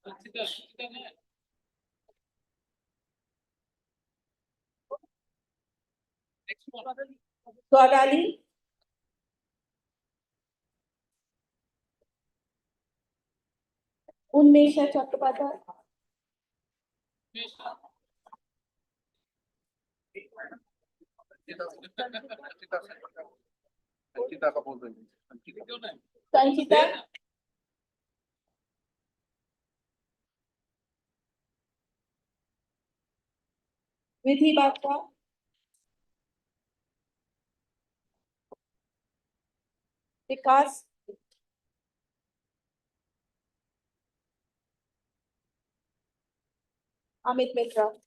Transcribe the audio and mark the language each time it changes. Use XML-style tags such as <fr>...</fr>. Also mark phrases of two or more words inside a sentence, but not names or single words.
<hi>Swagali. Unmesha Chattopadhyay. संचिता का बोल रही है। Sanchita, Vidhi Batra, Vikas, Amit Mitra.</hi>